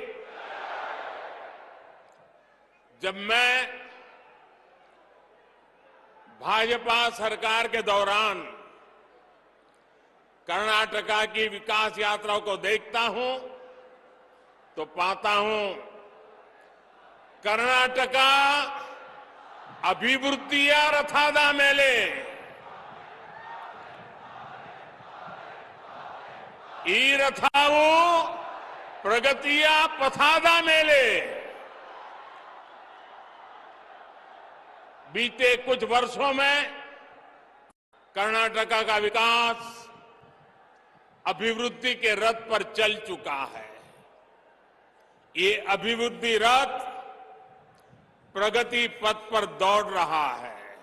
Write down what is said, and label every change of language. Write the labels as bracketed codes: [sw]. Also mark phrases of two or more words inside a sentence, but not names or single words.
[hi] जब मैं भाजपा सरकार के दौरान कर्नाटका की विकास यात्राओं को देखता हूं तो पाता हूं कर्नाटका [kn] ಅಭಿವೃದ್ಧಿಯ ರಥದ ಮೇಲೆ, ಈ ರಥವು ಪ್ರಗತಿಯ ಪಥಾದ ಮೇಲೆ। [hi] बीते कुछ वर्षों में कर्नाटका का विकास अभिवृद्धि के रथ पर चल चुका है। ये अभिवृद्धि रथ प्रगति पथ पर दौड़ रहा है।